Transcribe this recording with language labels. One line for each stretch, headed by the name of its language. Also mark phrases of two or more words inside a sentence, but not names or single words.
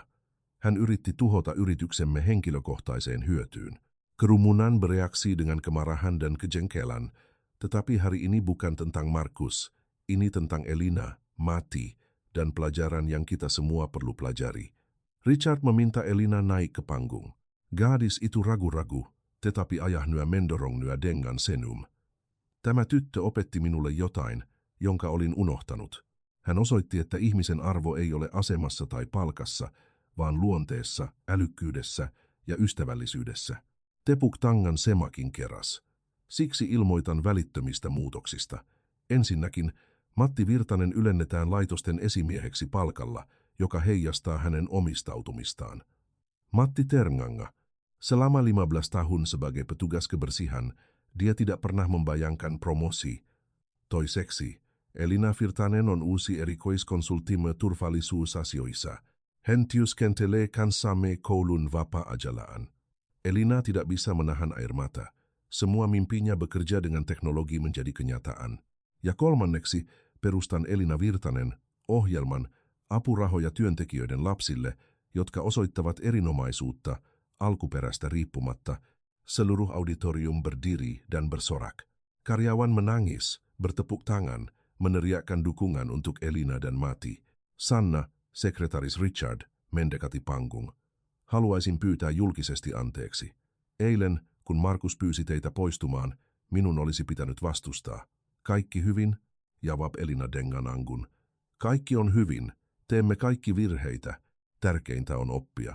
Finnish: Hän yritti tuhota yrityksemme henkilökohtaiseen hyötyyn.
Indonesian: Kerumunan bereaksi dengan kemarahan dan kejengkelan, tetapi hari ini bukan tentang Markus, ini tentang Elina, Matti, dan pelajaran yang kita semua perlu pelajari. Richard meminta Elina naik ke panggung. Gadis itu ragu-ragu, tetapi ayahnya mendorongnya dengan senum.
Finnish: Tämä tyttö opetti minulle jotain, jonka olin unohtanut. Hän osoitti, että ihmisen arvo ei ole asemassa tai palkassa, vaan luonteessa, älykkyydessä ja ystävällisyydessä. Tepuk tangan semakin keras. Siksi ilmoitan välittömistä muutoksista. Ensinnäkin Matti Virtanen ylennetään laitosten esimieheksi palkalla, joka heijastaa hänen omistautumistaan.
Indonesian: Matti Ternganga, selama 15 tahun sebagai petugas kebersihan, dia tidak pernah membayangkan promosi.
Finnish: Toiseksi, Elina Virtanen on uusi erikoiskonsultimme turvallisuusasioissa. Hän työskentelee kanssamme koulun vapaa-ajalaan.
Indonesian: Elina tidak bisa menahan air mata. Semua mimpinya bekerja dengan teknologi menjadi kenyataan.
Finnish: Ja kolmanneksi, perustan Elina Virtanen ohjelman apurahoja työntekijöiden lapsille, jotka osoittavat erinomaisuutta alkuperästä riippumatta.
Indonesian: Seluruh auditorium berdiri dan bersorak. Karyawan menangis, bertepuk tangan, meneriakkan dukungan untuk Elina dan Matti. Sanna, sekretaris Richard, mendekati panggung.
Finnish: Haluaisin pyytää julkisesti anteeksi. Eilen, kun Markus pyysi teitä poistumaan, minun olisi pitänyt vastustaa. Kaikki hyvin?
Indonesian: Javab Elina Denganangun.
Finnish: Kaikki on hyvin. Teemme kaikki virheitä. Tärkeintä on oppia.